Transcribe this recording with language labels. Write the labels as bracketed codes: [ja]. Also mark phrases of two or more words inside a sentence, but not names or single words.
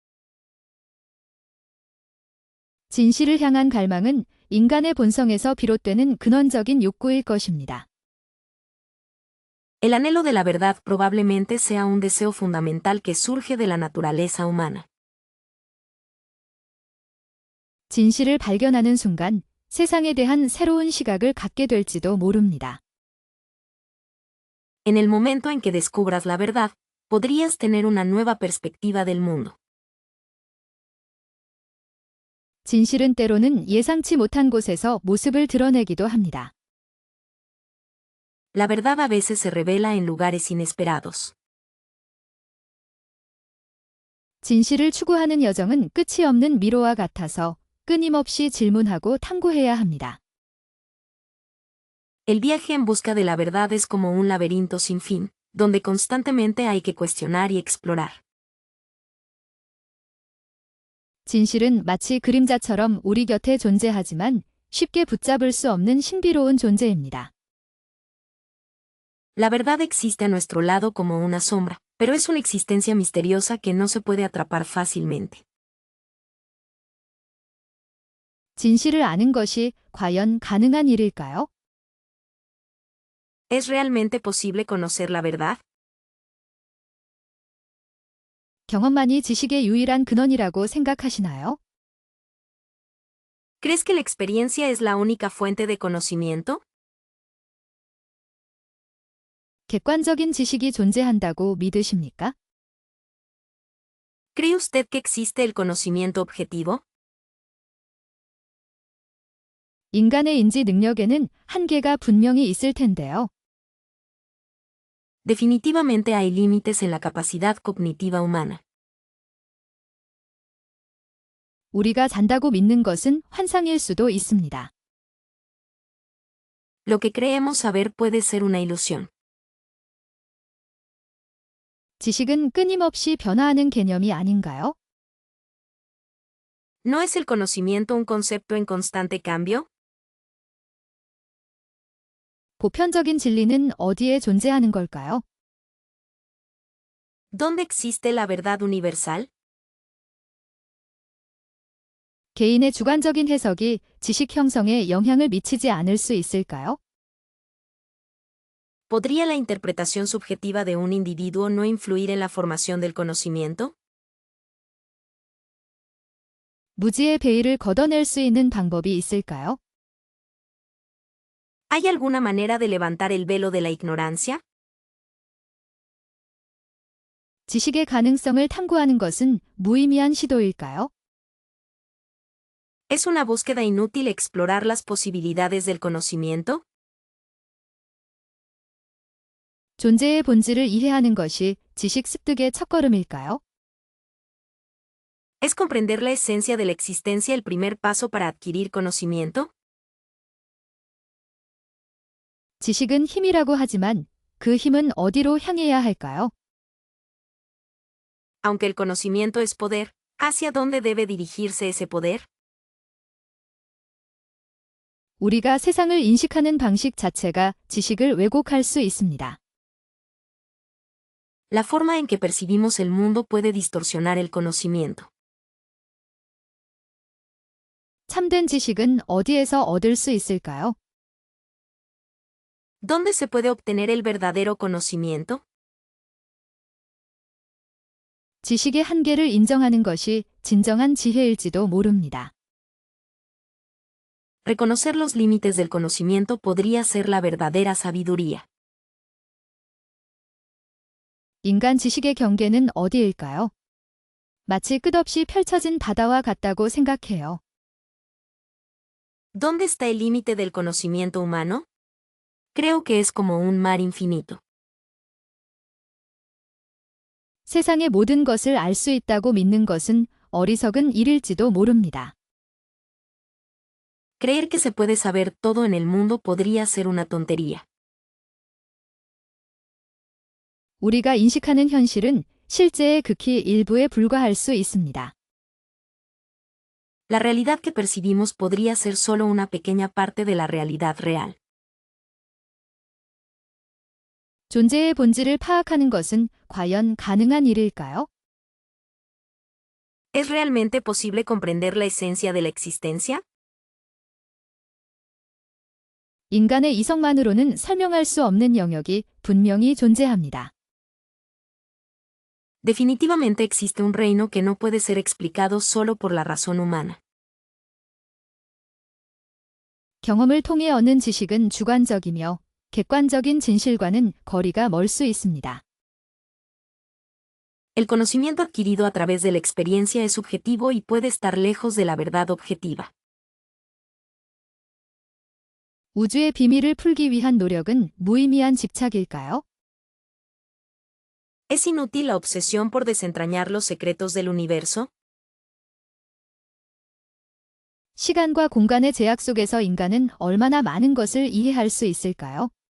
[ko] 진실을 향한 갈망은 인간의 본성에서 비롯되는 근원적인 욕구일 것입니다. [es] El anhelo de la verdad probablemente sea un deseo fundamental que surge de la naturaleza humana. [ko] 진실을 발견하는 순간 세상에 대한 새로운 시각을 갖게 될지도 모릅니다. [es] En el momento en que descubras la verdad, podrías tener una nueva perspectiva del mundo. [ko] 진실은 때로는 예상치 못한 곳에서 모습을 드러내기도 합니다. [es] La verdad a veces se revela en lugares inesperados. [ko] 진실을 추구하는 여정은 끝이 없는 미로와 같아서 끊임없이 질문하고 탐구해야 합니다. [es] El viaje en busca de la verdad es como un laberinto sin fin, donde constantemente hay que cuestionar y explorar. [ko] 진실은 마치 그림자처럼 우리 곁에 존재하지만 쉽게 붙잡을 수 없는 신비로운 존재입니다. [es] La verdad existe a nuestro lado como una sombra, pero es una existencia misteriosa que no se puede atrapar fácilmente. [ko] 진실을 아는 것이 과연 가능한 일일까요? [es] ¿Es realmente posible conocer la verdad? [ko] 경험만이 지식의 유일한 근원이라고 생각하시나요? [es] ¿Crees que la experiencia es la única fuente de conocimiento? [ko] 객관적인 지식이 존재한다고 믿으십니까? [es] ¿Cree usted que existe el conocimiento objetivo? [ko] 인간의 인지 능력에는 한계가 분명히 있을 텐데요. [es] Definitivamente hay límites en la capacidad cognitiva humana. [ko] 우리가 잔다고 믿는 것은 환상일 수도 있습니다. [es] Lo que creemos saber puede ser una ilusión. [ko] 지식은 끊임없이 변화하는 개념이 아닌가요? [es] ¿No es el conocimiento un concepto en constante cambio? [ko] 보편적인 진리는 어디에 존재하는 걸까요? [es] ¿Dónde existe la verdad universal? [ko] 개인의 주관적인 해석이 지식 형성에 영향을 미치지 않을 수 있을까요? [es] ¿Podría la interpretación subjetiva de un individuo no influir en la formación del conocimiento? [ko] 무지의 베일을 걷어낼 수 있는 방법이 있을까요? [es] ¿Hay alguna manera de levantar el velo de la ignorancia? [ko] 지식의 가능성을 탐구하는 것은 무의미한 시도일까요? [es] ¿Es una búsqueda inútil explorar las posibilidades del conocimiento? [ko] 존재의 본질을 이해하는 것이 지식 습득의 첫걸음일까요? [es] ¿Es comprender la esencia de la existencia el primer paso para adquirir conocimiento? [ko] 지식은 힘이라고 하지만 그 힘은 어디로 향해야 할까요? [es] Aunque el conocimiento es poder, ¿hacia dónde debe dirigirse ese poder? [ko] 우리가 세상을 인식하는 방식 자체가 지식을 왜곡할 수 있습니다. [es] La forma en que percibimos el mundo puede distorsionar el conocimiento. [ko] 참된 지식은 어디에서 얻을 수 있을까요? [es] ¿Dónde se puede obtener el verdadero conocimiento? [ko] 지식의 한계를 인정하는 것이 진정한 지혜일지도 모릅니다. [es] Reconocer los límites del conocimiento podría ser la verdadera sabiduría. [ko] 인간 지식의 경계는 어디일까요? 마치 끝없이 펼쳐진 바다와 같다고 생각해요. [es] ¿Dónde está el límite del conocimiento humano? Creo que es como un mar infinito. [ko] 세상의 모든 것을 알 수 있다고 믿는 것은 어리석은 일일지도 모릅니다. [es] Creer que se puede saber todo en el mundo podría ser una tontería. [ko] 우리가 인식하는 현실은 실제의 극히 일부에 불과할 수 있습니다. [es] La realidad que percibimos podría ser solo una pequeña parte de la realidad real. [ko] 존재의 본질을 파악하는 것은 과연 가능한 일일까요? [es] ¿Es realmente posible comprender la esencia de la existencia? [ko] 인간의 이성만으로는 설명할 수 없는 영역이 분명히 존재합니다. [es] Definitivamente existe un reino que no puede ser explicado solo por la razón humana. [ko] 경험을 통해 얻는 지식은 주관적이며 객관적인 진실과는 거리가 멀 수 있습니다. [es] El conocimiento adquirido a través de la experiencia es subjetivo y puede estar lejos de la verdad objetiva. [ko] 우주의 비밀을 풀기 위한 노력은 무의미한 집착일까요? [es] ¿Es inútil la obsesión por desentrañar los secretos del universo? [ko] 시간과 공간의 제약 속에서 인간은 얼마나 많은 것을 이해할 수 있을까요?